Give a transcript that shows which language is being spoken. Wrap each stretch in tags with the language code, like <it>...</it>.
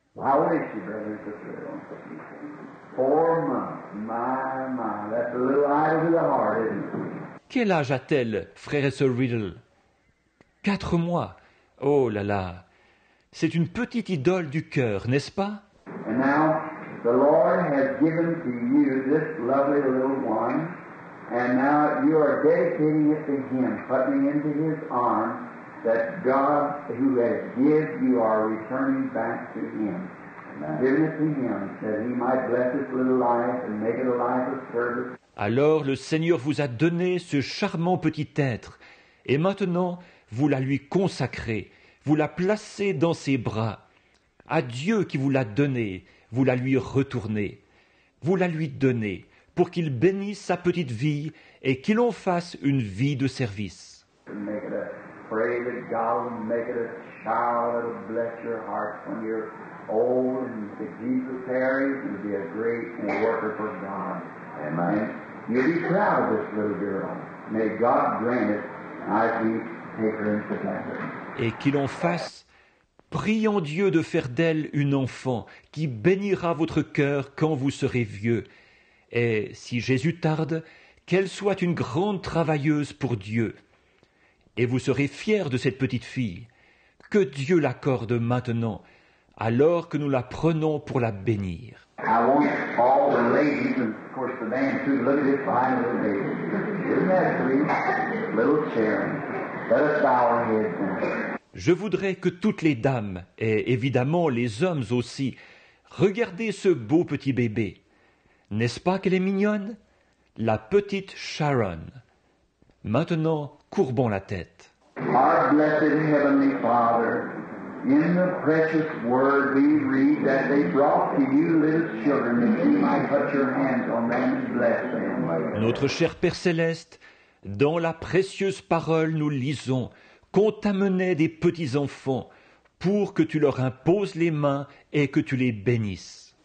<en>How old is she, Brother and Sister Riddle? 4 months. My. That's a little idol to the heart, isn't it?</en> <fr>Quel âge a-t-elle, frère et sœur Riddle? 4 mois. Oh là là. C'est une petite idole du cœur, n'est-ce pas?</fr> <en>And now, the Lord has given to you this lovely little one, and now you are dedicating it to Him, putting it into His arms, that God who has given you are returning back to Him. Giving it to Him, that He might bless this little life and make it a life of service.</en> <fr>Alors le Seigneur vous a donné ce charmant petit être, et maintenant vous la lui consacrez, vous la placez dans ses bras. À Dieu qui vous l'a donné, vous la lui retournez, vous la lui donnez, pour qu'il bénisse sa petite vie et qu'il en fasse une vie de service.</fr> <en>Pray that God will make it a child that will bless your heart when you're old and that Jesus tarries and be a great worker for God. Amen. You'll be proud of this little girl. May God grant it as we take her into heaven.</en> <fr>Et qu'il en fasse, prions Dieu de faire d'elle une enfant qui bénira votre cœur quand vous serez vieux. Et si Jésus tarde, qu'elle soit une grande travailleuse pour Dieu. Et vous serez fiers de cette petite fille. Que Dieu l'accorde maintenant, alors que nous la prenons pour la bénir.</fr> <en>I want all the ladies, and of course the man too, look at this fine little baby. Isn't that sweet? Little Sharon. Let us bow our heads now.</en> <fr>Je voudrais que toutes les dames, et évidemment les hommes aussi, regardez ce beau petit bébé. N'est-ce pas qu'elle est mignonne? La petite Sharon. Maintenant, courbons la tête.</fr> <en>Our blessed Heavenly Father, in the precious Word we read that they brought to you little children that you might put your hands on them and bless them.</en> <fr>Notre cher Père Céleste, dans la précieuse parole nous lisons qu'on t'amenait des petits enfants pour que tu leur imposes les mains et que tu les bénisses.</fr>